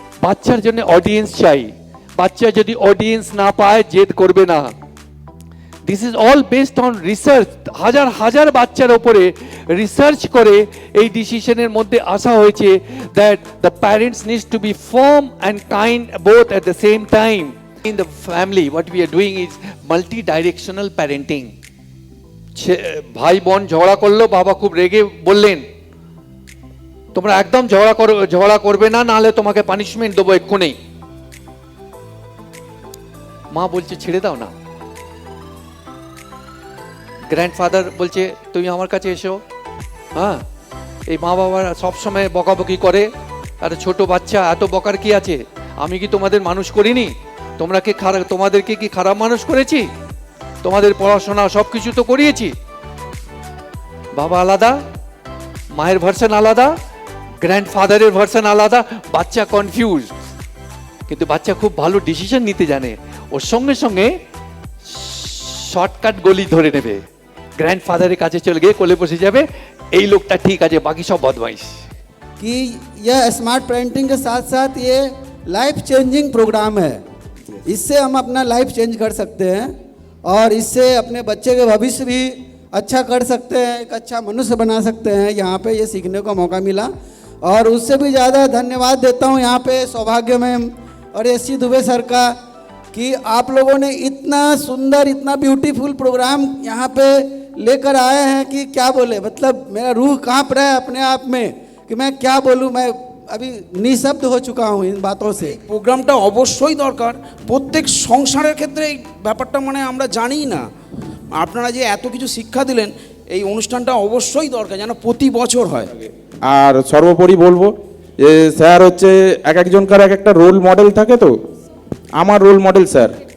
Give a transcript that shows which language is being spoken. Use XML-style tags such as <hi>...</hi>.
<bn>বাচ্চার জন্য অডিয়েন্স চাই, বাচ্চা যদি অডিয়েন্স না পায় জেদ করবে না।</bn> <en>This is all based on research.</en> <bn>হাজার হাজার বাচ্চার উপরে রিসার্চ করে এই ডিসিশনের মধ্যে আসা হয়েছে</bn> <en>That the parents needs to be firm and kind both at the same time. In the family what we are doing is multi-directional parenting.</en> <bn>ভাই বোন ঝগড়া করলো, বাবা খুব রেগে বললেন তোমরা একদম ঝগড়া করবে না, নাহলে তোমাকে পানিশমেন্ট দেবো এক্ষুনি। মা বলছে ছেড়ে দাও না। গ্র্যান্ডফাদার বলছে তুমি আমার কাছে এসো। হ্যাঁ, এই মা বাবা সবসময় বকাবকি করে, আর ছোট বাচ্চা এত বকার কি আছে? আমি কি তোমাদের মানুষ করিনি? তোমাদেরকে কি খারাপ মানুষ করেছি? তোমাদের পড়াশোনা সবকিছু তো করিয়েছি। বাবা আলাদা, মায়ের ভার্সন আলাদা, গ্র্যান্ডফাদারের ভার্সন আলাদা, বাচ্চা কনফিউজ। কিন্তু বাচ্চা খুব ভালো ডিসিশন নিতে জানে, ওর সঙ্গে সঙ্গে শর্টকাট গলি ধরে নেবে, গ্র্যান্ডফাদারের কাছে চলে গিয়ে কোলে বসে যাবে, এই লোকটা ঠিক আছে, বাকি সব বদমাইশ।</bn> <hi>कि यह स्मार्ट पेरेंटिंग के साथ साथ ये लाइफ चेंजिंग प्रोग्राम है। इससे हम अपना लाइफ चेंज कर सकते हैं और इससे अपने बच्चे के भविष्य भी अच्छा कर सकते हैं, एक अच्छा मनुष्य बना सकते हैं। यहाँ पे ये सीखने का मौका मिला और उससे भी ज़्यादा धन्यवाद देता हूँ यहाँ पे सौभाग्य मैम और एससी दुबे सर का कि आप लोगों ने इतना सुंदर, इतना ब्यूटीफुल प्रोग्राम यहाँ पे लेकर आए हैं कि क्या बोले, मतलब मेरा रूह काँप रहा है अपने आप में कि मैं क्या बोलूँ, मैं अभी निशब्द हो चुका हूँ इन बातों से।</hi> <bn>প্রোগ্রামটা অবশ্যই দরকার, প্রত্যেক সংসারের ক্ষেত্রে এই ব্যাপারটা মানে আমরা জানি না। আপনারা যে এত কিছু শিক্ষা দিলেন, এই অনুষ্ঠানটা অবশ্যই দরকার যেন প্রতি বছর হয়। আর সর্বোপরি বলবো যে স্যার হচ্ছে এক একজনকার এক একটা রোল মডেল থাকে, তো আমার রোল মডেল স্যার।</bn>